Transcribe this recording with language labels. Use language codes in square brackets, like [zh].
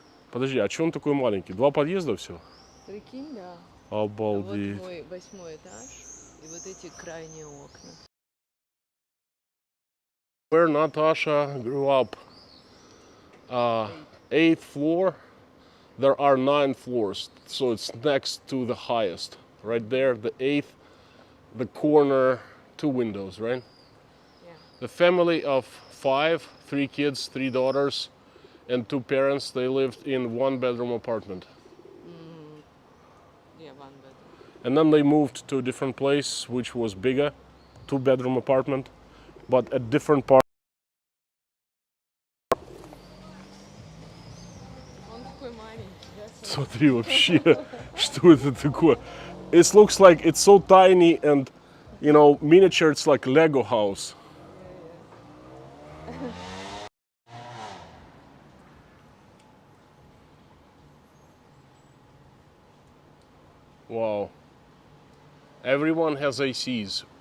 [ru] Подожди, а че он такой маленький? 2 подъезда всего? Прикинь, да. Обалдеть. Вот мой 8-й этаж и вот эти крайние окна. [en] Where Natasha grew up, 8th floor, there are 9 floors, so it's next to the highest. Right there, the 8th, the corner, 2 windows, right? Yeah. The family of 5, 3 kids, 3 daughters, and 2 parents, they lived in 1-bedroom apartment. Yeah, 1 bedroom. And then they moved to a different place, which was bigger, 2-bedroom apartment, but a different part. [ru] Он такой маленький, да? Смотри вообще, что это такое? [en] It looks like it's so tiny and, you know, miniature, it's like Lego house. Wow. Everyone has ACs.